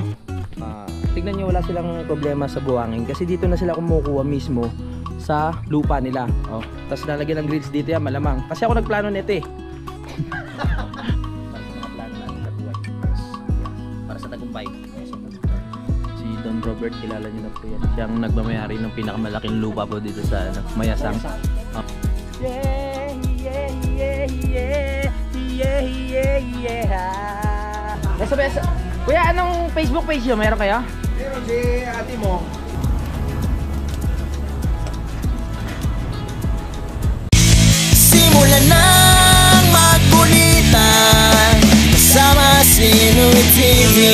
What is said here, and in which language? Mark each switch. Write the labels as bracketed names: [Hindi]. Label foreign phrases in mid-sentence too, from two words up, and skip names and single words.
[Filipino] Tignan nyo, wala silang problema sa buwangin kasi dito na sila kumukuha mismo sa lupa nila. Oh, tapos lalagyan ng grills dito yan, malamang. Kasi ako nagplano nito eh. Para sa tagumpay. Si Don Robert, kilala nyo na po yan. Siyang nagmamayari ng pinakamalaking lupa po dito sa Mayasang. Oh. Yeah, yeah, yeah, yeah, yeah, yeah, yeah. Besa. Kuya, anong Facebook page nyo? Mayroon kayo? Meron si ate mo. Simulan ng magkulitan kasama si Noy TV.